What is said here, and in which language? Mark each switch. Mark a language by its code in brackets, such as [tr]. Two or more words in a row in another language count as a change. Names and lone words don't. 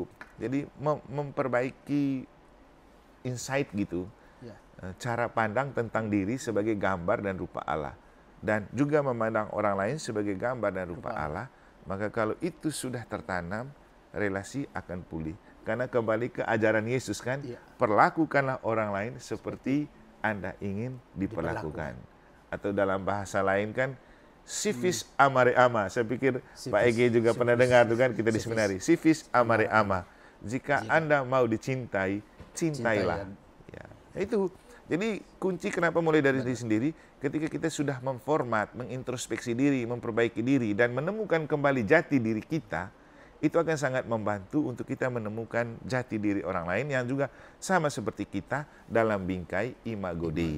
[id] Jadi memperbaiki insight gitu, cara pandang tentang diri sebagai gambar dan rupa Allah, dan juga memandang orang lain sebagai gambar dan rupa Allah. Maka kalau itu sudah tertanam, relasi akan pulih. Karena kembali ke ajaran Yesus kan, perlakukanlah orang lain seperti Anda ingin diperlakukan. Atau dalam bahasa lain kan, [la] civis amare ama. [id] Saya pikir Pak Ege juga pernah dengar tuh kan, kita di seminari. [la] Civis amare ama. [id] Jika Anda mau dicintai, cintailah. Ya, itu. Jadi kunci kenapa mulai dari diri sendiri, ketika kita sudah memformat, mengintrospeksi diri, memperbaiki diri, dan menemukan kembali jati diri kita, itu akan sangat membantu untuk kita menemukan jati diri orang lain yang juga sama seperti kita dalam bingkai [la] Imago Dei.